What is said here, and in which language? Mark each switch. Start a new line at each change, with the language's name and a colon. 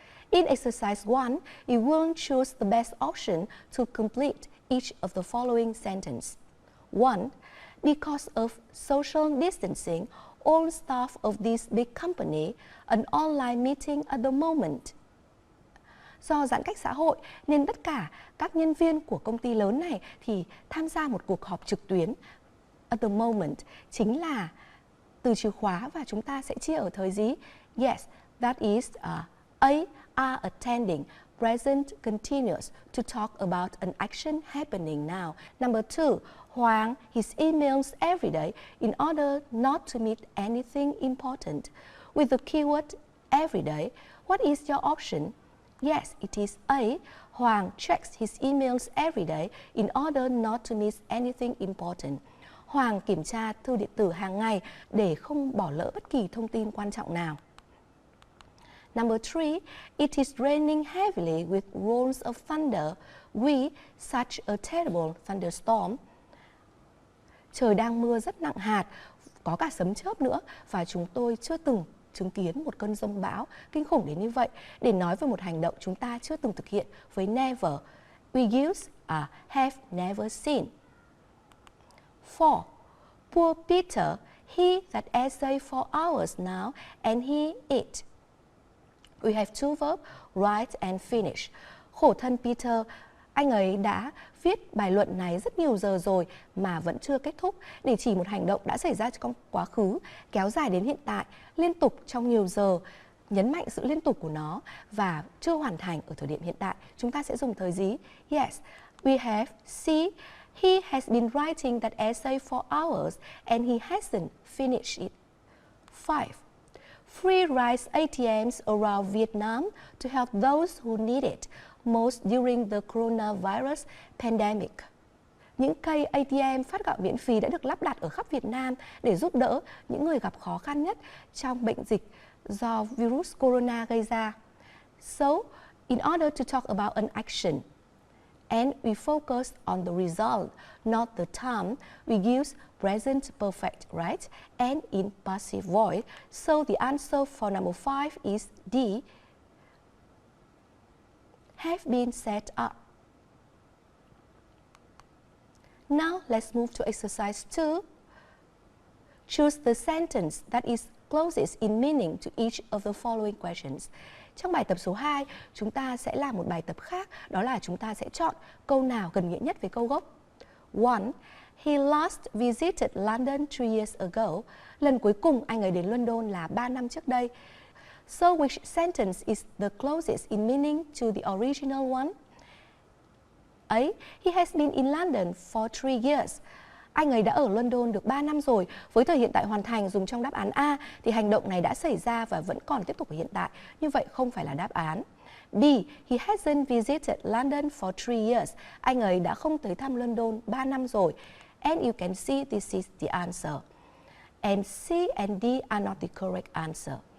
English: In exercise 1, you will choose the best option to complete each of the following sentence. 1. Because of social distancing, all staff of this big company an online meeting at the moment.
Vietnamese: Do giãn cách xã hội nên tất cả các nhân viên của công ty lớn này thì tham gia một cuộc họp trực tuyến.
English: At the moment
Vietnamese: chính là từ chìa khóa và chúng ta sẽ chia ở thời gì?
English: Yes, that is A are attending present continuous to talk about an action happening now. Number 2, Hoàng his emails every day in order not to miss anything important. With the keyword every day, what is your option? Yes, it is A. Hoàng checks his emails every day in order not to miss anything important.
Vietnamese: Hoàng kiểm tra thư điện tử hàng ngày để không bỏ lỡ bất kỳ thông tin quan trọng nào.
English: Number 3, it is raining heavily with rolls of thunder. We such a terrible thunderstorm.
Vietnamese: Trời đang mưa rất nặng hạt, có cả sấm chớp nữa, và chúng tôi chưa từng chứng kiến một cơn giông bão kinh khủng đến như vậy. Để nói về một hành động chúng ta chưa từng thực hiện với never,
English: we use have never seen. 4. Poor Peter, he that essay for hours now and he eat. We have two verbs, write and finish.
Vietnamese: Khổ thân Peter, anh ấy đã viết bài luận này rất nhiều giờ rồi mà vẫn chưa kết thúc, để chỉ một hành động đã xảy ra trong quá khứ, kéo dài đến hiện tại, liên tục trong nhiều giờ, nhấn mạnh sự liên tục của nó và chưa hoàn thành ở thời điểm hiện tại. Chúng ta sẽ dùng thời gì?
English: Yes, we have see. He has been writing that essay for hours and he hasn't finished it. 5. Free rice ATMs around Vietnam to help those who need it most during the coronavirus pandemic.
Vietnamese: Những cây ATM phát gạo miễn phí đã được lắp đặt ở khắp Việt Nam để giúp đỡ những người gặp khó khăn nhất trong bệnh dịch do virus corona gây ra.
English: So, in order to talk about an action, and we focus on the result, not the time, we use present perfect, right? And in passive voice. So the answer for number 5 is D. Have been set up. Now let's move to exercise 2. Choose the sentence that is closest in meaning to each of the following questions.
Vietnamese: Trong bài tập số 2, chúng ta sẽ làm một bài tập khác, đó là chúng ta sẽ chọn câu nào gần nghĩa nhất với câu gốc. 1.
English: He last visited London 3 years ago.
Vietnamese: Lần cuối cùng anh ấy đến London là 3 năm trước đây.
English: So which sentence is the closest in meaning to the original one? A. He has been in London for 3 years.
Vietnamese: Anh ấy đã ở London được 3 năm rồi. Với thời hiện tại hoàn thành dùng trong đáp án A thì hành động này đã xảy ra và vẫn còn tiếp tục ở hiện tại. Như vậy không phải là đáp án. B.
English: He hasn't visited London for 3 years.
Vietnamese: Anh ấy đã không tới thăm London 3 năm rồi.
English: And you can see this is the answer. And C and D are not the correct answer.